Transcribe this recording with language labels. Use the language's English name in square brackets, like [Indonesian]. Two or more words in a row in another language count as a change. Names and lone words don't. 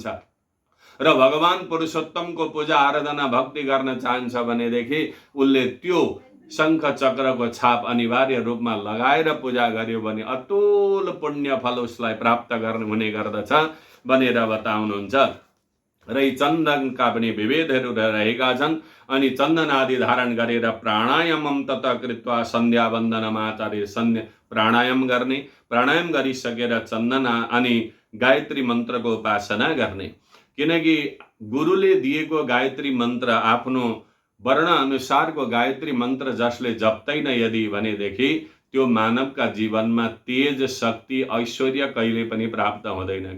[Nepali] र भगवान पुरुषोत्तमको पूजा आराधना भक्ति गर्न चाहन्छ भनेदेखि उसले त्यो शङ्ख चक्रको छाप अनिवार्य रूपमा लगाएर पूजा गर्यो भने अतुल पुण्य फल उसलाई प्राप्त हुने गर्दछ भनेर बताउनुहुन्छ। र यी चन्दनका पनि विभेदहरू रहेका छन्। अनि चन्दन आदि धारण गरेर [Sanskrit] प्राणायामम तथा कृत्वा सन्ध्या वन्दनमाचार्य, [Nepali] प्राणायाम गर्ने, प्राणायाम गरिसकेर चन्दन अनि गायत्री मन्त्रको उपासना गर्ने। किनकि गुरुले दिएको गायत्री मन्त्र, आफ्नो वर्ण अनुसारको गायत्री मन्त्र जसले जप्दैन यदि भनेदेखि त्यो मानवका जीवनमा तेज, शक्ति, ऐश्वर्य कहिले पनि प्राप्त हुँदैन।